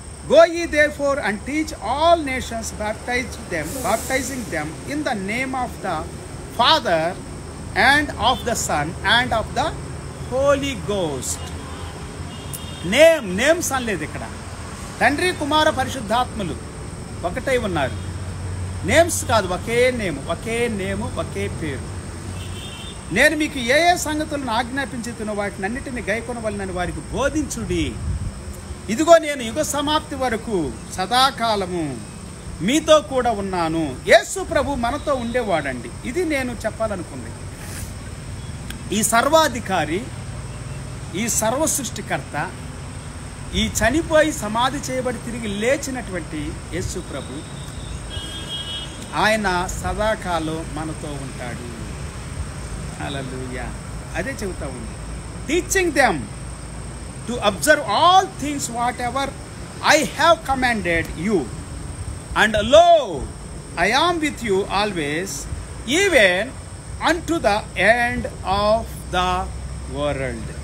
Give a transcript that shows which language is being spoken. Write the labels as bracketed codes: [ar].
[en] Go ye therefore and teach all nations, baptizing them in the name of the Father and of the Son and of the Holy Ghost. [te] Names అనలేదు ఇక్కడ. తండ్రి, కుమార, పరిశుద్ధాత్మలు ఒకటై ఉన్నారు. Names కాదు, ఒకే నేము, ఒకే పేరు. నేను మీకు ఏ సంగతులను ఆజ్ఞాపించుతున్న వాటిని అన్నిటిని గైకొనవలనని వారికి బోధించుడి. ఇదిగో నేను యుగ సమాప్తి వరకు సదాకాలము మీతో కూడా ఉన్నాను. యేసు ప్రభు మనతో ఉండేవాడండి. ఇది నేను చెప్పాలనుకుంది. ఈ సర్వాధికారి, ఈ సర్వ సృష్టికర్త, ఈ చనిపోయి సమాధి చేయబడి తిరిగి లేచినటువంటి యేసు ప్రభు, ఆయన సదాకాలం మనతో ఉంటాడు. హల్లెలూయా. అదే చెబుతా ఉంది. [en] Teaching them to observe all things whatever I have commanded you, and lo, I am with you always, even unto the end of the world.